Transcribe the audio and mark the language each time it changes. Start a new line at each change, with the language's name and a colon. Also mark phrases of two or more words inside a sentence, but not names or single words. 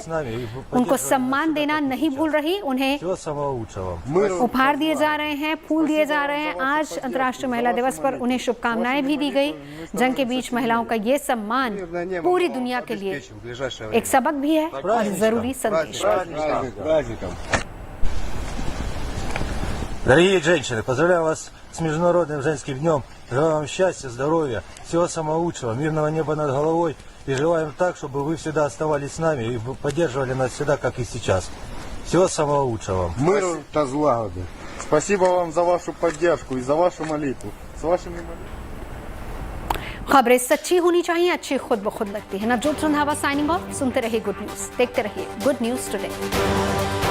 Hindi: उनको सम्मान देना नहीं भूल रही। उन्हें उपहार दिए जा रहे हैं, फूल दिए जा रहे हैं। आज अंतर्राष्ट्रीय महिला दिवस पर उन्हें शुभकामनाएं भी दी गई। जंग के बीच महिलाओं का ये सम्मान पूरी दुनिया के लिए एक सबक भी है और जरूरी संदेश।
Russian: Дорогие женщины, поздравляю вас с Международным женским днем. Желаю вам счастья, здоровья, всего самого лучшего, мирного неба над головой. И желаем так, чтобы вы всегда оставались с нами и поддерживали нас всегда, как и сейчас. Всего самого лучшего.
Ukrainian: Миру та злагоди.
Russian: Спасибо вам за вашу поддержку и за вашу молитву. С вашими молитвами.
Hindi: खबरें सच्ची होनी चाहिए, अच्छी खुद ब खुद लगती है। नवजोत रंधावा
English: signing off.
Hindi: सुनते रहिए
English: good news,
Hindi: देखते रहिए
English: good news today.